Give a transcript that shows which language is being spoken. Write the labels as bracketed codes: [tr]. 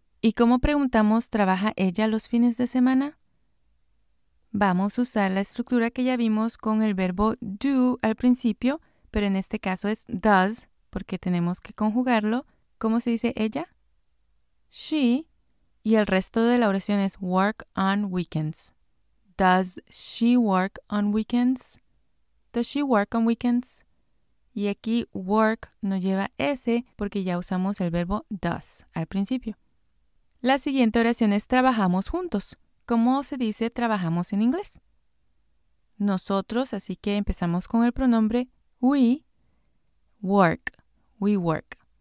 [es] ¿Y cómo preguntamos ¿trabaja ella los fines de semana? Vamos a usar la estructura que ya vimos con el verbo do al principio, pero en este caso es does porque tenemos que conjugarlo. ¿Cómo se dice ella? She. Y el resto de la oración es [en] work on weekends. Does she work on weekends? Does she work on weekends? [es] Y aquí work no lleva S porque ya usamos el verbo does al principio. La siguiente oración es trabajamos juntos. ¿Cómo se dice trabajamos en inglés? Nosotros, así que empezamos con el pronombre [en] we work. We work.